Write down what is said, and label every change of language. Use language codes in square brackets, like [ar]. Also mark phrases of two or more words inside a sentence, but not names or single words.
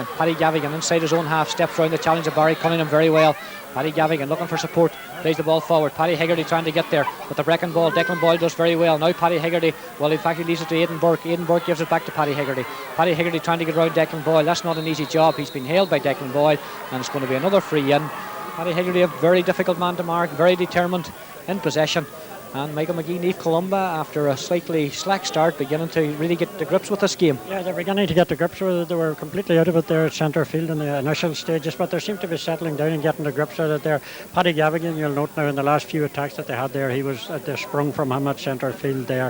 [en] Paddy Gavigan inside his own half, steps round the challenge of Barry Cunningham very well. Paddy Gavigan looking for support, plays the ball forward. Paddy Hegarty trying to get there with the breaking ball. Declan Boyle does very well. Now Paddy Hegarty, well, in fact, he leaves it to Aidan Burke. Aidan Burke gives it back to Paddy Hegarty. Paddy Hegarty trying to get round Declan Boyle. That's not an easy job. He's been hailed by Declan Boyle, and it's going to be another free in. Paddy Hegarty, a very difficult man to mark, very determined in possession. And Michael McGee, Naomh Columba, after a slightly slack start, beginning to really get to grips with this game. Yeah, they're beginning to get to grips with it. They were completely out of it there at centre field in the initial stages, but they seem to be settling down and getting to grips with it there. Paddy Gavigan, you'll note now in the last few attacks that they had there, they sprung from him at centre field there.